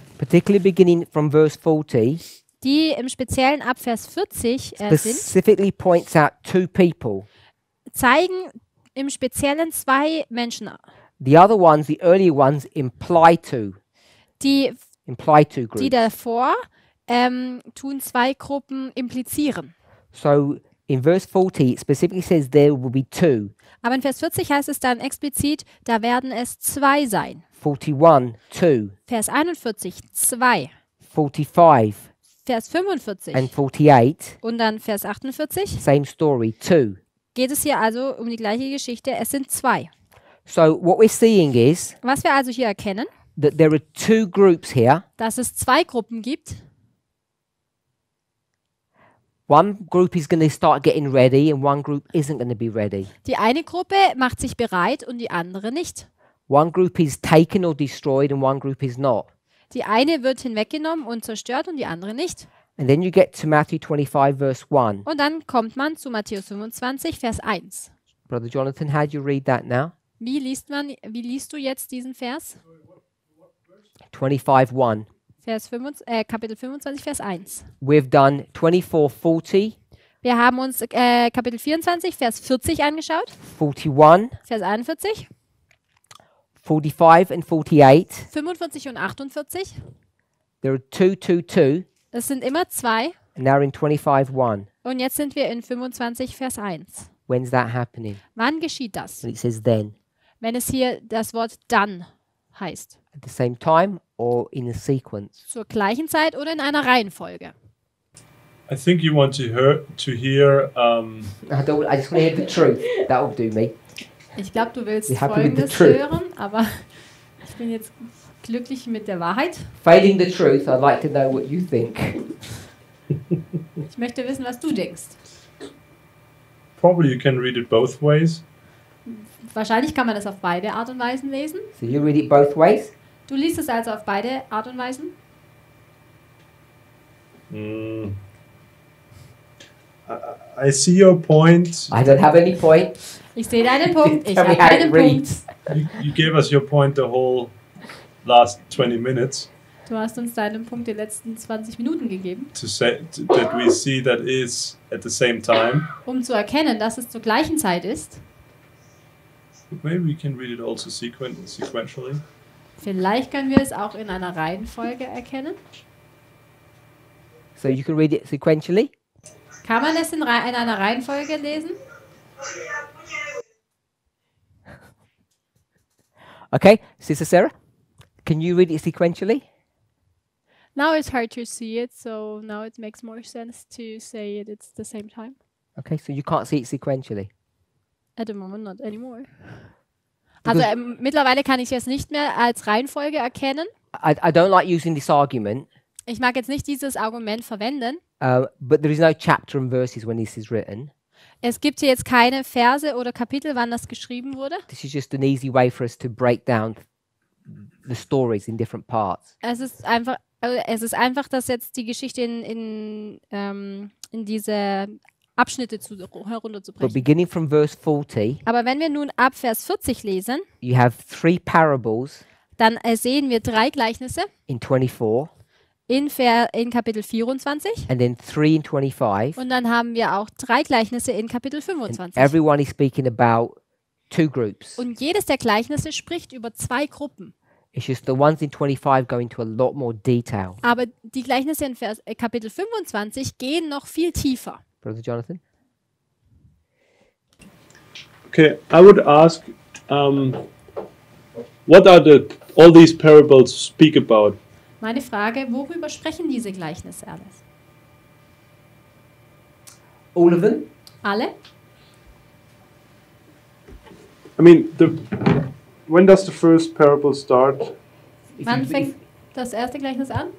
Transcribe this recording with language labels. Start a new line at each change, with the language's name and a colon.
English: particularly beginning from verse 40,
German: die im Speziellen ab Vers 40 sind,
English: specifically points out two people.
German: zeigen im Speziellen zwei Menschen.
English: The other ones, the earlier ones, imply to
German: Die
English: groups.
German: davor tun zwei Gruppen implizieren.
English: So in verse 40, it specifically says there will be two.
German: Aber in Vers 40 heißt es dann explizit, da werden es zwei sein.
English: 41, two.
German: Vers 41, zwei.
English: 45
German: Vers 45
English: and 48,
German: und dann Vers 48
English: same story, two.
German: geht es hier also um die gleiche Geschichte. Es sind zwei.
English: So what we're seeing is
German: Was wir also hier erkennen,
English: that there are two groups here,
German: dass es zwei Gruppen gibt,
English: One group is going to start getting ready and one group isn't going to be ready.
German: Die eine Gruppe macht sich bereit und die andere nicht.
English: One group is taken or destroyed and one group is not.
German: Die eine wird hinweggenommen und zerstört und die andere nicht.
English: And then you get to Matthew 25 verse 1.
German: Und dann kommt man zu Matthäus 25, Vers 1.
English: Brother Jonathan, how do you read that now?
German: Wie liest du jetzt diesen Vers?
English: 25 1.
German: Kapitel 25, Vers 1.
English: We've done 24:40,
German: Wir haben uns Kapitel 24, Vers 40 angeschaut,
English: 41,
German: Vers 41,
English: 45 and 48.
German: 45 und 48.
English: There are 2, 2, 2,
German: Das sind immer zwei.
English: and now we're in 25 1.
German: Und jetzt sind wir in 25, Vers 1.
English: When's that happening?
German: Wann geschieht das?
English: And it says then.
German: Wenn es hier das Wort dann heißt.
English: At the same time or in a sequence?
German: Zur gleichen Zeit oder in einer Reihenfolge.
English: I think you want to hear I just want to hear the truth. That will do me.
German: Ich glaube, du willst
English: Be happy with the
German: Folgendes
English: truth.
German: hören, aber ich bin jetzt glücklich mit der Wahrheit.
English: Failing the truth, I'd like to know what you think.
German: Ich möchte wissen, was du denkst.
English: probably you can read it both ways.
German: Wahrscheinlich kann man das auf beide Art und Weisen lesen.
English: So you read it both ways?
German: Du liest es also auf beide Art und Weisen.
English: I see your point. I don't have any point.
German: Ich sehe deinen Punkt, ich
English: Tell me
German: habe
English: how
German: keinen
English: it
German: Punkt.
English: reads. You gave us your point the whole last 20 minutes
German: Du hast uns deinen Punkt die letzten 20 Minuten gegeben,
English: to say that we see that is at the same time.
German: um zu erkennen, dass es zur gleichen Zeit ist.
English: Maybe we can read it also sequentially.
German: Vielleicht können wir es auch in einer Reihenfolge erkennen.
English: So you can read it sequentially.
German: Kann man es in einer Reihenfolge lesen?
English: Okay, Sister Sarah, can you read it sequentially? Now it's hard to see it, so now it makes more sense to say it it's the same time. Okay, so you can't see it sequentially. At the moment, not anymore.
German: Also mittlerweile kann ich es nicht mehr als Reihenfolge erkennen.
English: I don't like using this argument,
German: Ich mag jetzt nicht dieses Argument verwenden.
English: but there is no chapter and verses when this is written.
German: Es gibt hier jetzt keine Verse oder Kapitel, wann das geschrieben wurde.
English: This is just an easy way for us to break down the stories in different parts.
German: Es ist einfach, dass jetzt die Geschichte in diese Abschnitte
English: But
German: herunterzubrechen.
English: beginning from verse 40,
German: Aber wenn wir nun ab Vers 40 lesen,
English: you have 3 parables
German: dann sehen wir 3 Gleichnisse
English: in 24,
German: in Kapitel 24
English: and then 3 in 25.
German: und dann haben wir auch 3 Gleichnisse in Kapitel
English: And
German: 25.
English: everyone is speaking about 2 groups.
German: Und jedes der Gleichnisse spricht über 2 Gruppen.
English: It's just the ones in 25 go into a lot more detail.
German: Aber die Gleichnisse in Kapitel 25 gehen noch viel tiefer.
English: Brother Jonathan? Okay, I would ask, what are all these parables speak about?
German: Meine Frage, worüber sprechen diese Gleichnisse alles?
English: All of them?
German: Alle?
English: I mean, when does the first parable start?
German: Wann fängt das erste Gleichnis an?